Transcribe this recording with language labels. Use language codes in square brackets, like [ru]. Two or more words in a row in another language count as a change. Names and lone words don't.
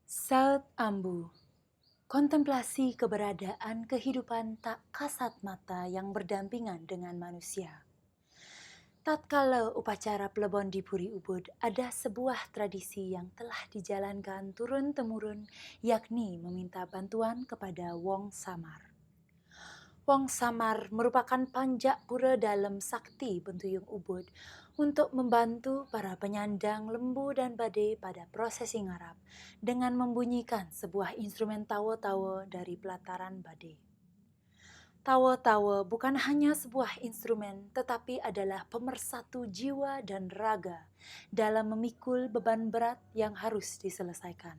[id] Saat Ambu, kontemplasi keberadaan kehidupan tak kasat mata yang berdampingan dengan manusia. Tatkala upacara plebon di Puri Ubud, ada sebuah tradisi yang telah dijalankan turun-temurun, yakni meminta bantuan kepada Wong Samar. Wong Samar merupakan panjak pura dalam sakti Bentuyung Ubud untuk membantu para penyandang lembu dan badai pada prosesi ngarap dengan membunyikan sebuah instrumen tawo-tawo dari pelataran badai. Tawo-tawo bukan hanya sebuah instrumen, tetapi adalah pemersatu jiwa dan raga dalam memikul beban berat yang harus diselesaikan.